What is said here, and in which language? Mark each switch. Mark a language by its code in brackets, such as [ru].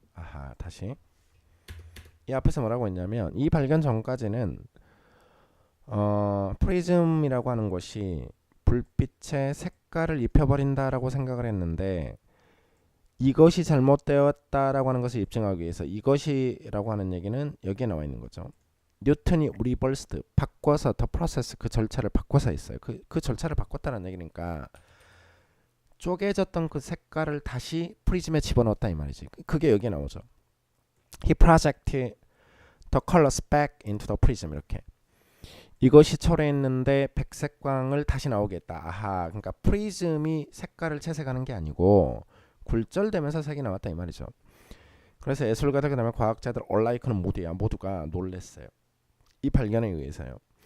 [ko] 아하, 다시 이 앞에서 뭐라고 했냐면 이 발견 전까지는 프리즘이라고 하는 것이 불빛의 색깔을 입혀버린다라고 생각을 했는데 이것이 잘못되었다라고 하는 것을 입증하기 위해서, 이것이라고 하는 얘기는 여기에 나와 있는 거죠. 뉴턴이 리버스드 바꿔서 더 프로세스 그 절차를 바꿔서 했어요. 그 절차를 바꿨다는 얘기니까 쪼개졌던 그 색깔을 다시 프리즘에 집어넣었다 이 말이지. 그게 여기에 나오죠. [en] He projected the colors back into the prism [ko] 이렇게. 이것이 초래했는데 백색광을 다시 나오게 했다. 아하, 그러니까 프리즘이 색깔을 채색하는 게 아니고 굴절되면서 색이 나왔다 이 말이죠. 그래서 예술가들 그다음에 과학자들 얼라이크는 모두가 놀랬어요. 이 발견에 의해서요.